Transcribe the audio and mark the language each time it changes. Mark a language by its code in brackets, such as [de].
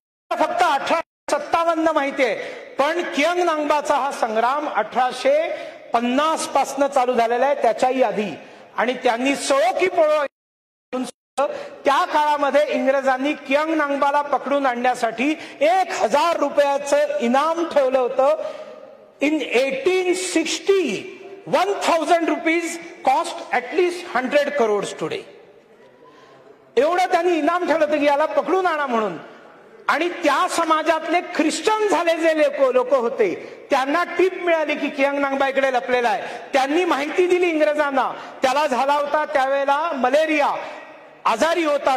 [mr] फक्त 1857 माहितीये, पण कियांग नांगबाचा हा संग्राम 1850 पासून चालू झालेला आहे, त्याच्याही आधी। आणि त्यांनी सळो की पळो, त्या काळामध्ये इंग्रजांनी कियांग नांगबाला पकडून आणण्यासाठी 1000 रुपयाचं इनाम ठेवलं होतं। [en] In 1860 1000 rupees cost at least 100 crores today. [mr] एवढं त्यांनी इनाम ठेवलं होतं की याला पकडून आणा म्हणून. आणि त्या समाजातले ख्रिश्चन झाले जे लोक होते त्यांना टीप मिळाली की कियांग नांगबा इकडे लपलेला आहे. त्यांनी माहिती दिली इंग्रजांना. त्याला झाला होता त्यावेळेला मलेरिया, आजारी होता.